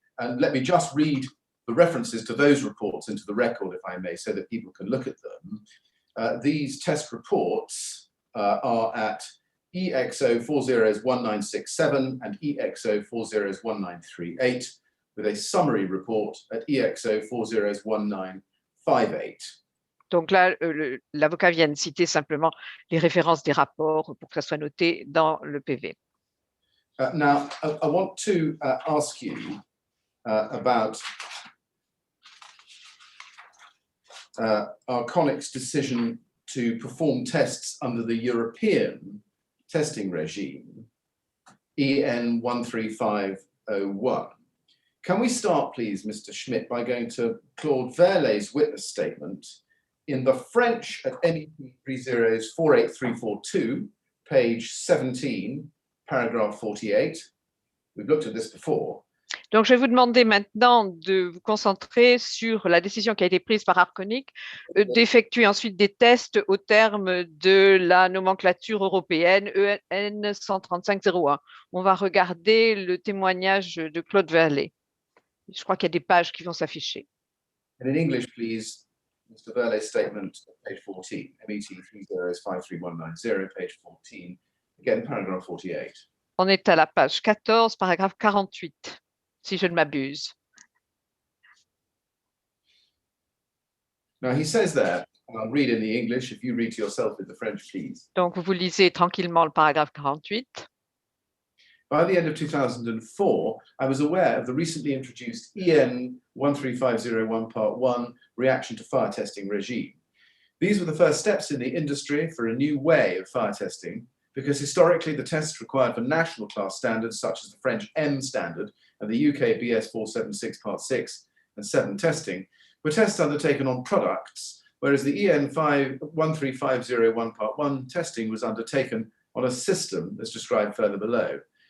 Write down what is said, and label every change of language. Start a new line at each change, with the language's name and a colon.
English: And let me just read the references to those reports into the record, if I may, so that people can look at them. These test reports are at EXO 401967 and EXO 401938, with a summary report at EXO 401958.
French: Donc là, l'avocat vient de citer simplement les références des rapports pour que ça soit noté dans le PV.
English: Now, I want to ask you about Arconic's decision to perform tests under the European testing regime, EN 13501. Can we start, please, Mr. Schmidt, by going to Claude Velle's witness statement in the French at MEP 30's 48342, page 17, paragraph 48. We've looked at this before.
French: Donc, je vais vous demander maintenant de vous concentrer sur la décision qui a été prise par Arconic d'effectuer ensuite des tests au terme de la nomenclature européenne EN 13501. On va regarder le témoignage de Claude Velle. Je crois qu'il y a des pages qui vont s'afficher.
English: And in English, please, Mr. Velle's statement, page 14, MET 30's 53190, page 14, again, paragraph 48.
French: On est à la page 14, paragraphe 48. Si je ne m'abuse.
English: Now he says there, and I'll read in the English, if you read to yourself in the French, please.
French: Donc, vous lisez tranquillement le paragraphe 48.
English: By the end of 2004, I was aware of the recently introduced EN 13501 Part 1 reaction to fire testing regime. These were the first steps in the industry for a new way of fire testing, because historically the tests required for national class standards such as the French M standard and the UK BS 476 Part 6 and 7 testing were tests undertaken on products, whereas the EN 13501 Part 1 testing was undertaken on a system as described further below.